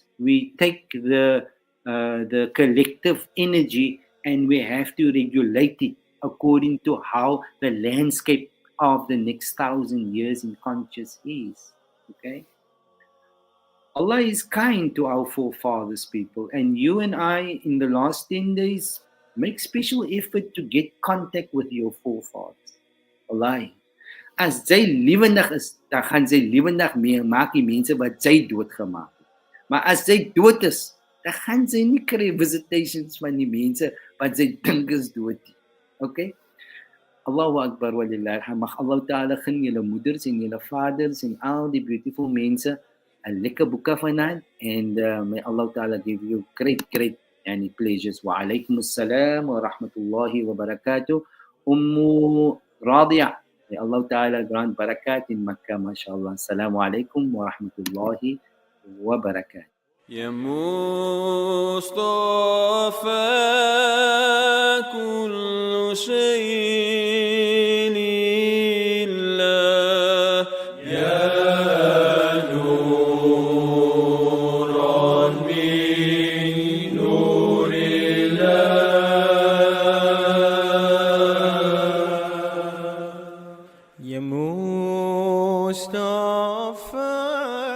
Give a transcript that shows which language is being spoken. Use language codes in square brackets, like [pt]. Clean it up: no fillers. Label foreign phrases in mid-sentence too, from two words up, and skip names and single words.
[en] We take the collective energy and we have to regulate it according to how the landscape of the next 1,000 years in conscious is. Okay? Allah is kind to our forefathers, people, and you and I in the last 10 days make special effort to get contact with your forefathers. Allah, [af] as jy lewendig is, dan gaan sy lewendig maak die mense wat sy doodgemaak het. Maar as sy dood is, dan gaan sy nie kry visitations van die mense wat sy dink is dood nie. Okay? [ar] الله أكبر ولله الحمد. [af] Allah Ta'ala gun julle moeders en julle vaders en al die beautiful mense 'n lekker boeke vanaand. [en] And may Allah Ta'ala give you great yani pleasures. [ar] وعليكم السلام ورحمة الله وبركاته. Ummu Radia. [en] May Allah Ta'ala grant barakat in Makkah, [ar] mashallah. السلام عليكم ورحمة الله وبركاته. يا مصطفى كل شيء لله يا نورا من نور الله يا مصطفى